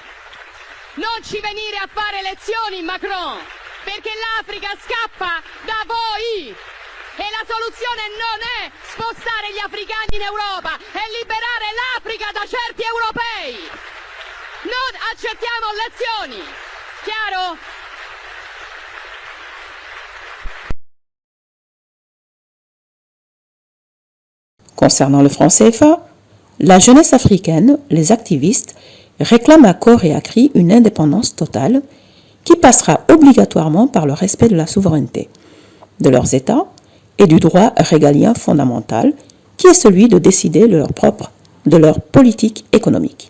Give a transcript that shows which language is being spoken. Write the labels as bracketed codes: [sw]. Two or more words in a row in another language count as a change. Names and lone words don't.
[it] Non ci venire a fare lezioni, Macron, perché l'Africa scappa da voi. E la soluzione non è spostare gli africani in Europa, è liberare l'Africa da certi europei. Non accettiamo lezioni. Chiaro? [fr] Concernant le franc CFA, la jeunesse africaine, les activistes, réclament à corps et à cri une indépendance totale qui passera obligatoirement par le respect de la souveraineté de leurs États et du droit régalien fondamental qui est celui de décider de leur politique économique.